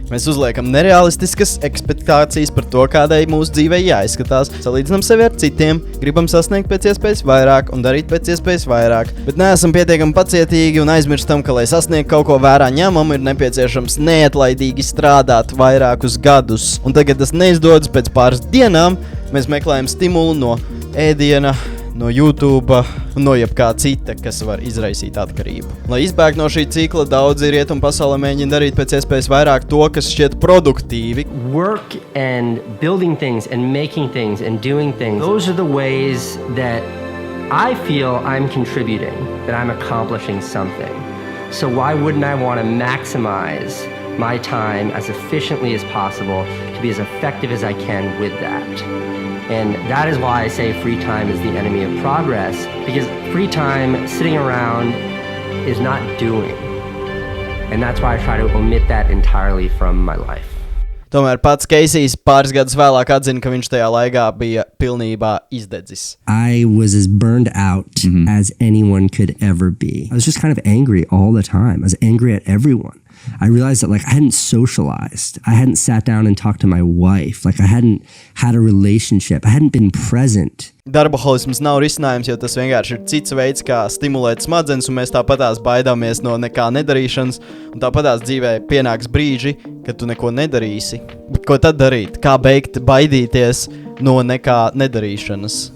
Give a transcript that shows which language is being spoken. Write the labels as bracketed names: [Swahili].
[Latvian] Mēs uzliekam nerealistiskas ekspektācijas par to, kādai mūsu dzīvei jāizskatās, salīdzinām sevi ar citiem, gribam sasniegt pēc iespējas vairāk un darīt pēc iespējas vairāk, bet neesam pietiekami pacietīgi un aizmirstam, ka, lai sasniegtu kaut ko vērā ņemam, ir nepieciešams neatlaidīgi strādāt vairākus gadus. Un tagad tas neizdodas pēc pāris dienām, mēs meklējam stimulu no ēdiena, no YouTube un no jebkā cita, kas var izraisīt atkarību. Lai izbēgtu no šī cikla, daudzi rietumu pasaulē mēģina darīt pēc iespējas vairāk to, kas šķiet produktīvi. [English] Work and building things and making things and doing things, those are the ways that I feel I'm contributing, that I'm accomplishing something. So why wouldn't I want to maximize my time as efficiently as possible to be as effective as I can with that? And that is why I say free time is the enemy of progress, because free time sitting around is not doing. And that's why I try to omit that entirely from my life. [Latvian] Tomēr pats Keisijs pāris gadus vēlāk atzina, ka viņš tajā laikā bija pilnībā izdedzis. [English] I was as burned out as anyone could ever be. I was just kind of angry all the time. I was angry at everyone. I realized that I hadn't socialized. I hadn't sat down and talked to my wife. I hadn't had a relationship. I hadn't been present. [Latvian] Darbaholisms nav risinājums, jo tas vienkārši ir cits veids, kā stimulēt smadzenes, un mēs tāpatās baidāmies no nekā nedarīšanas, un tāpatās dzīvē pienāks brīži, kad tu neko nedarīsi. Bet ko tad darīt? Kā beigt baidīties no nekā nedarīšanas?